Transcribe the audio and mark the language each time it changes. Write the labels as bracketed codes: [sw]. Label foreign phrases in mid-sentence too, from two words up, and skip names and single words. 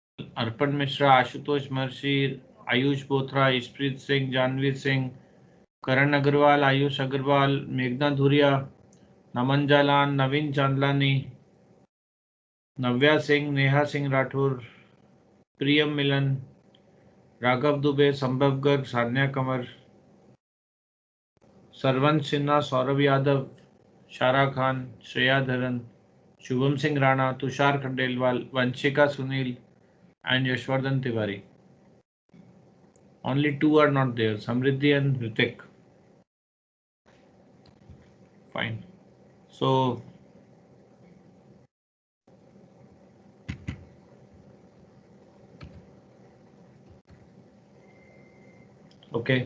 [en] Arpan Mishra, Ashutosh Marshi, Ayush Bothra, Ishpreet Singh, Janvi Singh, Karan Agarwal, Ayush Agarwal, Meghna Dhuria, Naman Jalan, Naveen Chandlani, Navya Singh, Neha Singh Rathur, Priyam Milan, Raghav Dubey, Sambhav Garg, Sanya Kamar, Sarvansh Sinha, Saurabh Yadav, Shara Khan, Shreya Dharan, Shubham Singh Rana, Tushar Khandelwal, Vanshika Sunil, and Yashwardhan Tiwari. Only two are not there, Samriddhi and Ritik. Fine. So, okay.